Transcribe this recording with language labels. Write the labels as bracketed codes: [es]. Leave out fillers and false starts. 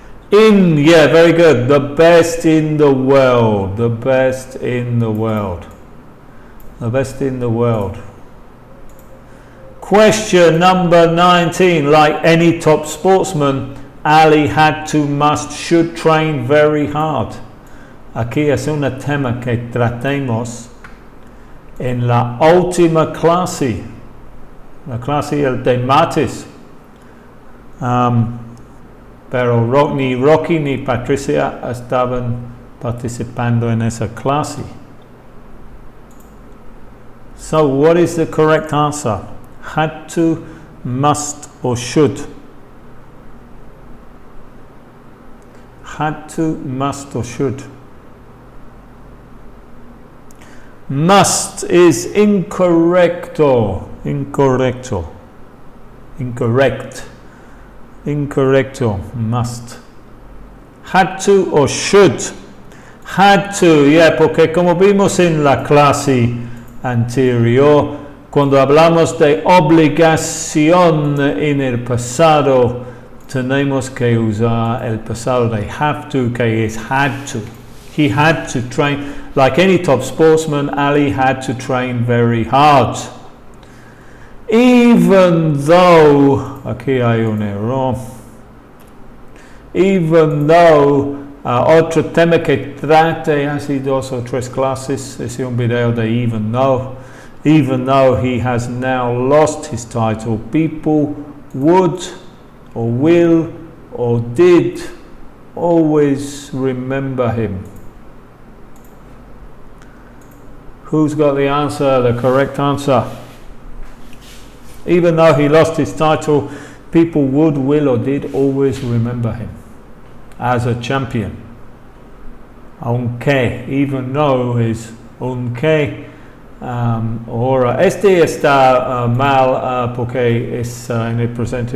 [en] In, yeah, very good. The best in the world. The best in the world. The best in the world. Question number 19. Like any top sportsman, Ali had to, must, should train very hard. [es] Aquí es un tema que tratemos en la última clase. La clase de martes. Pero ni Rocky ni Patricia estaban participando en esa clase. [en] So what is the correct answer? Had to, must, or should? Had to, must, or should? Must is incorrecto. [es] Incorrecto. [en] Incorrect. [es] Incorrecto. [en] Must. Had to or should? Had to, yeah, [es] porque como vimos en la clase anterior, cuando hablamos de obligación en el pasado, tenemos que usar el pasado de have to, que es had to. [en] He had to train, like any top sportsman, Ali had to train very hard. Even though, [es] aquí hay un error, [en] even though, [es] otro tema que trate hace 2 o 3 clases, es un video de [en] even though he has now lost his title, people would or will or did always remember him. Who's got the answer, the correct answer? Even though he lost his title, people would, will, or did always remember him as a champion. Aunque, even though is aunque. [es] Ahora, este está mal porque es en el presente.